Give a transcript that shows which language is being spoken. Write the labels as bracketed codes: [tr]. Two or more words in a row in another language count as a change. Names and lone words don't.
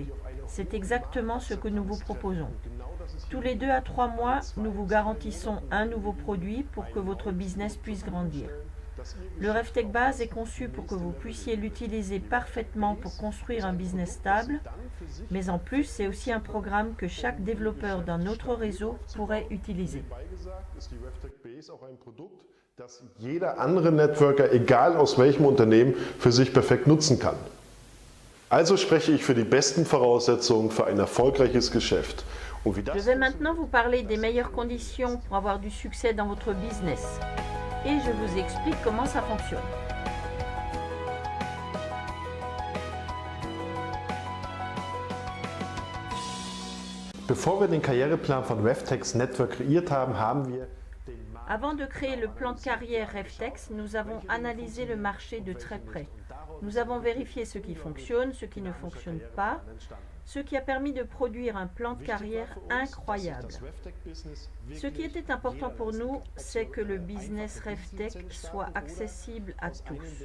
[fr] C'est exactement ce que nous vous proposons. Tous les 2 à 3 mois, nous vous garantissons un nouveau produit pour que votre business puisse grandir. Le RefTech Base est conçu pour que vous puissiez l'utiliser parfaitement pour construire un business stable, mais en plus, c'est aussi un programme que chaque développeur d'un autre réseau pourrait utiliser. [de] Das jeder andere Networker, egal aus welchem Unternehmen, für sich perfekt nutzen kann. Also spreche ich für die besten Voraussetzungen für ein erfolgreiches Geschäft. [fr] Je vais maintenant vous parler des meilleures conditions pour avoir du succès dans votre business. Et je vous explique comment ça fonctionne. [de] Bevor wir den Karriereplan von RefTech's Network kreiert haben, haben wir [fr] Avant de créer le plan de carrière RefTech, nous avons analysé le marché de très près. Nous avons vérifié ce qui fonctionne, ce qui ne fonctionne pas, ce qui a permis de produire un plan de carrière incroyable. Ce qui était important pour nous, c'est que le business RefTech soit accessible à tous.